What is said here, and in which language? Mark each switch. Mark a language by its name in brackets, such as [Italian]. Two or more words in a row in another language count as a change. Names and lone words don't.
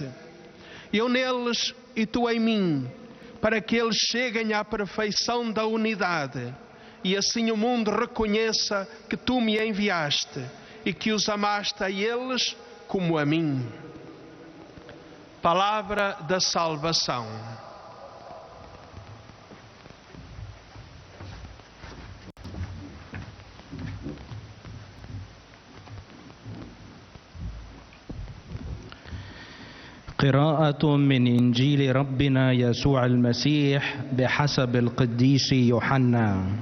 [Portuguese] Eu neles e tu em mim, para que eles cheguem à perfeição da unidade, e assim o mundo reconheça que tu me enviaste e que os amaste a eles como a mim. Palavra da salvação. [Arabic] قراءة من إنجيل ربنا يسوع المسيح بحسب القديس يوحنا.